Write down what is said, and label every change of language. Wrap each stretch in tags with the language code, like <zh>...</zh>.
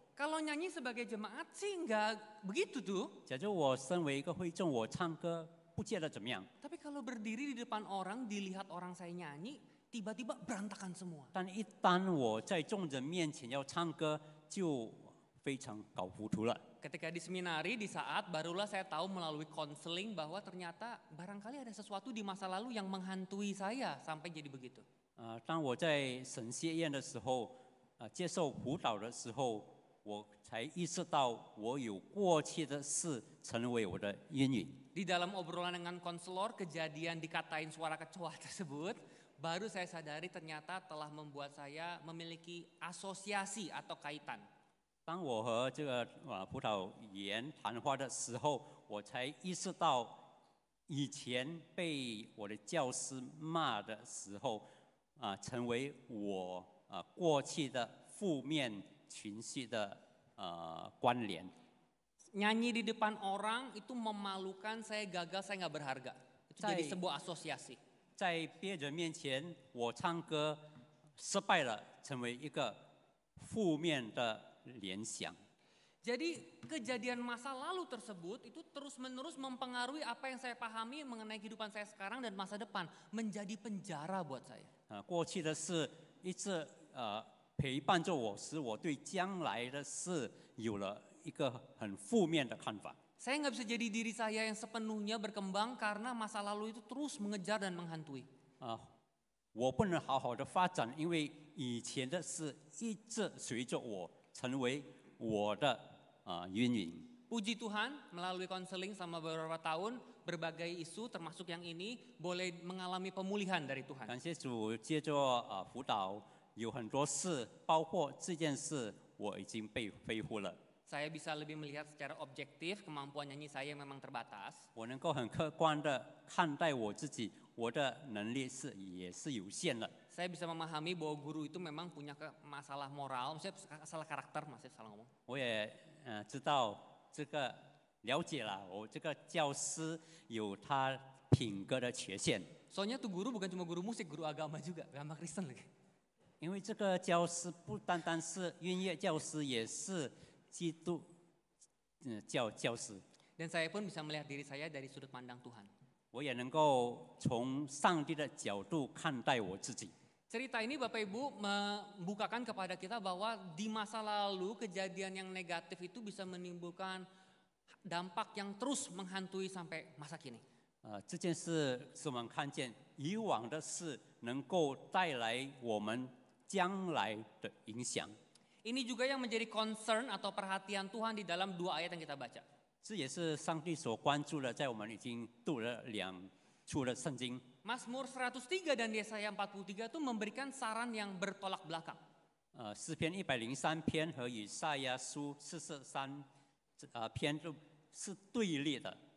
<id>Kalau nyanyi sebagai jemaat sih nggak begitu tuh.</id> <zh>假如我身为一个会众，我唱歌不觉得怎么样，</zh> <id>Tapi kalau berdiri di depan orang, dilihat orang saya nyanyi, tiba-tiba berantakan semua.</id> <zh>但一旦我在众人面前要唱歌，就非常搞糊涂了。</zh> <id>Ketika di seminari, di saat barulah saya tahu melalui konseling bahwa ternyata barangkali ada sesuatu di masa lalu yang menghantui saya sampai jadi begitu.</id> <zh>当我在神学院的时候，接受辅导的时候，我才意识到我有过去的事成为我的阴影。</zh> <id>Di dalam obrolan dengan konselor, kejadian dikatain suara kecoa tersebut, baru saya sadari ternyata telah membuat saya memiliki asosiasi atau kaitan.</id> <zh>当我和这个辅导员谈话的时候，我才意识到以前被我的教师骂的时候，成为我过去的负面情绪的关联。</zh> <id>Nyanyi di depan orang itu memalukan, saya gagal, saya nggak berharga. Itu jadi sebuah asosiasi.</id> <zh>在别人面前，我唱歌失败了，成为一个负面的联想。</zh> <id>Jadi kejadian masa lalu tersebut itu terus-menerus mempengaruhi apa yang saya pahami mengenai kehidupan saya sekarang dan masa depan, menjadi penjara buat saya.</id> <zh>过去的事一直陪伴着我，使我对将来的事有了一个很负面的看法。</zh> <id>Saya nggak bisa jadi diri saya yang sepenuhnya berkembang karena masa lalu itu terus mengejar dan menghantui.</id> <zh>我不能好好的发展，因为以前的事一直随着我，成为我的阴影。</zh> <id>Puji Tuhan, melalui konseling selama beberapa tahun, berbagai isu termasuk yang ini boleh mengalami pemulihan dari Tuhan.</id> <zh>感谢主，借着辅导，有很多事，包括这件事，我已经被恢复了。</zh> <id>Saya bisa lebih melihat secara objektif kemampuan nyanyi saya memang terbatas.</id> <zh>我能够很客观的看待我自己，我的能力也是有限的。</zh> <id>Saya bisa memahami bahwa guru itu memang punya masalah moral, maksudnya masalah karakter, maksudnya salah ngomong.</id> <zh>我也知道这个了解了，我这个教师有他品格的缺陷。</zh> <id>Soalnya tuh guru bukan cuma guru musik, guru agama juga, agama Kristen lagi.</id> <zh>因为这个教师不单单是音乐教师，也是基督教师。</zh> <id>Dan saya pun bisa melihat diri saya dari sudut pandang Tuhan.</id> <zh>我也能够从上帝的角度看待我自己。</zh> <id>Cerita ini Bapak Ibu membukakan kepada kita bahwa di masa lalu kejadian yang negatif itu bisa menimbulkan dampak yang terus menghantui sampai masa kini.</id> <zh>这件事使我们看见以往的事能够带来我们将来的影响。</zh> <id>Ini juga yang menjadi concern atau perhatian Tuhan di dalam 2 ayat yang kita baca.</id> <zh>这也是上帝所关注的，在我们已经读了2处的圣经。</zh> <id>Mazmur 103 dan Yesaya 43 itu memberikan saran yang bertolak belakang.</id> <zh>诗篇103篇和以赛亚书43篇都是对立的。</zh>